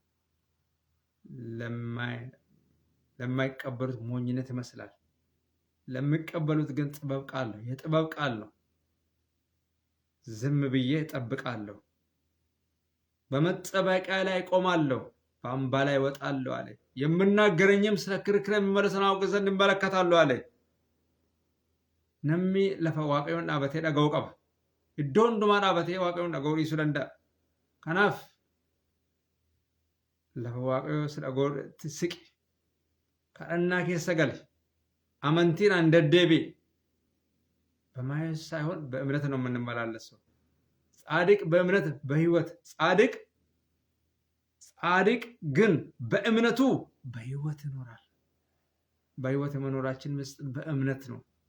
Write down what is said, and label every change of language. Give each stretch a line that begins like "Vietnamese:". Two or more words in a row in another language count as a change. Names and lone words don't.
Amharic: ለማይቀበሉት ሞኝነት ይመስላል፣ ለሚቀበሉት ግን ጥበብ ቃል ነው፣ የጥበብ ቃል ነው። ዝም ብዬ እጠብቃለሁ፣ በመጠበቂያ ላይ እቆማለሁ፣ በአምባ ላይ እወጣለሁ አለ። የምናገረኝም ስለ ክርክር የሚመለሰውን አውቅ ዘንድ እመለከታለሁ አለ።
Oromo: nami lafa waaqayyoon dhaabatee dhaga'uu qaba. Iddoo hundumaa dhaabatee waaqayyoon dhaga'uu dhiisuu danda'a. Kanaaf lafa waaqayyoo si dhaga'uutti siqi, kadhannaa keessa gali, amantiidhaan deddeebi'i.
Amharic: በማየት ሳይሆን በእምነት ነው የምንመላለሰው። ጻድቅ በእምነት በህይወት ጻድቅ ግን በእምነቱ በህይወት ይኖራል። በህይወት የመኖራችን ምስጢር በእምነት ነው።